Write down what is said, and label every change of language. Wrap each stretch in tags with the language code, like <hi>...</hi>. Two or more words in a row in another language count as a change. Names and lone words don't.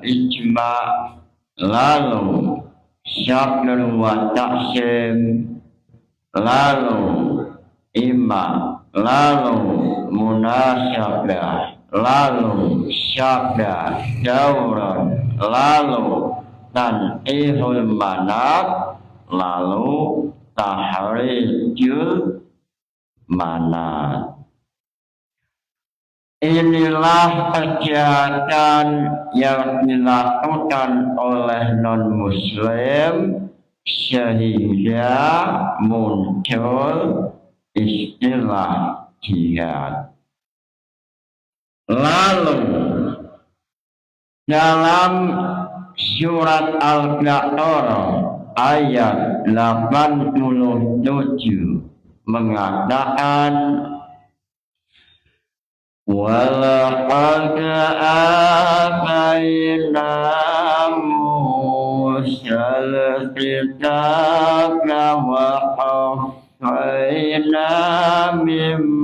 <id>ijma', lalu</id> <ar>الشكل والتقسيم,</ar> <id>lalu ima, lalu munasyabah, lalu</id> <ar>شبه دوران,</ar> <id>lalu</id> <ar>تنقيح المناط,</ar> <id>lalu</id> <ar>تخريج المناط.</ar> <id>Inilah kegiatan yang dilakukan oleh non-muslim sehingga muncul istilah jihad. Lalu dalam surat Al-Baqarah ayat 87 mengatakan</id> <ar>وَلَقَدْ آتَيْنَا مُوسَى الْكِتَابَ وَقَفَّيْنَا مِن</ar>